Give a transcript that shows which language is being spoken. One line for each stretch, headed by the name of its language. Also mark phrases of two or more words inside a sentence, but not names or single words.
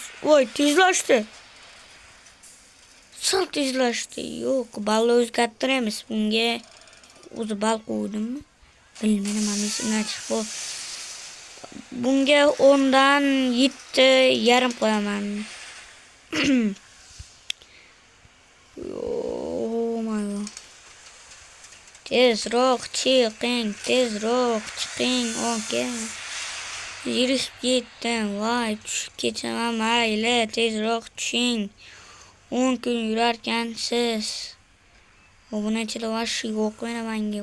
Uzbek: Voy, tezlashdi. Sal tezlashdi. Yo'q, balni o'zgartiramiz. Bunga o'zi bal qo'ydimmi? Bilmayman, mana shunday chiqdi. Bunga 10 dan 7,5 qo'yaman.
English: Oh my god.
Uzbek: Tezroq chiqing, tezroq chiqing, okey. Yurishib ketdim, voy, tushib ketaman, mayli, tezroq tushing. 10 kun yurarkansiz. Obunachilar vashi yo'q menga.